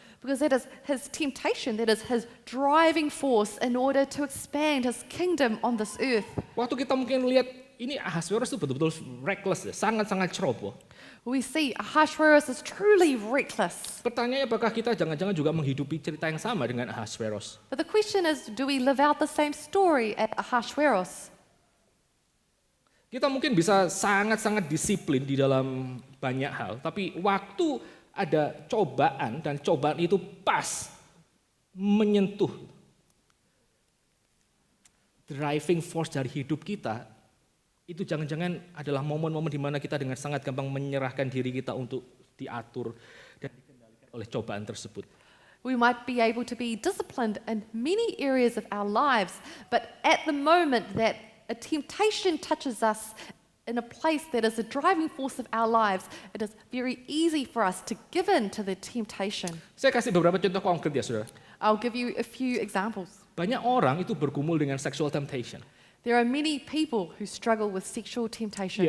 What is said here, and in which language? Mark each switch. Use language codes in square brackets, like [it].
[en] Because that is his temptation, that is his driving force in order to expand his kingdom on this earth. [id] Waktu kita mungkin lihat ini Ahasveros itu betul-betul reckless ya, sangat-sangat ceroboh. [en] We see Ahasuerus is truly reckless. [id] Pertanyaannya apakah kita jangan-jangan juga menghidupi cerita yang sama dengan Ahasveros? [en] But the question is, do we live out the same story as Ahasuerus? [id] Kita mungkin bisa sangat-sangat disiplin di dalam banyak hal, tapi waktu ada cobaan dan cobaan itu pas menyentuh [en] driving force [id] dari hidup kita, itu jangan-jangan adalah momen-momen di mana kita dengan sangat gampang menyerahkan diri kita untuk diatur dan dikendalikan oleh cobaan tersebut. [en] We might be able to be disciplined in many areas of our lives, but at the moment that a temptation touches us in a place that is a driving force of our lives, it is very easy for us to give in to the temptation. [id] Saya kasih beberapa contoh konkret ya saudara. [en] I'll give you a few examples. [id] Banyak orang itu bergumul dengan [en] sexual temptation. There are many people who struggle with sexual temptation.